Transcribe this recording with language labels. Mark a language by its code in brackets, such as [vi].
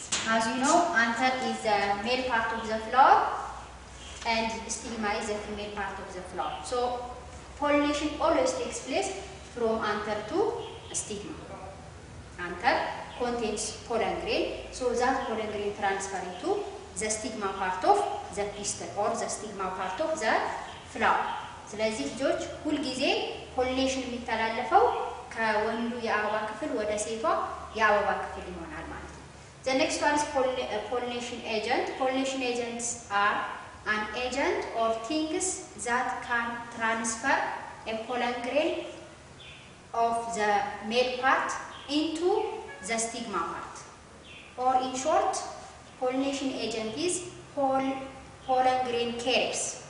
[en] As you know, anther is the male part of the flower and stigma is the female part of the flower. So pollination always takes place from anther to stigma. Anther contains pollen grain, so that pollen grain transfer into the stigma part of the pistil, or the stigma part of the flower. [am] ስለዚህ ልጆች ሁል ጊዜ ፖሊኔሽን የሚተላለፈው ከወንዱ የአበባ ክፍል ወደ ሴቷ የአበባ ክፍል ይሆናል ማለት ነው። [en] The next one is pollination agent. Pollination agents are an agent or things that can transfer a pollen grain of the male part into the stigma part. Or in short, pollination agent is pollen grain carriers.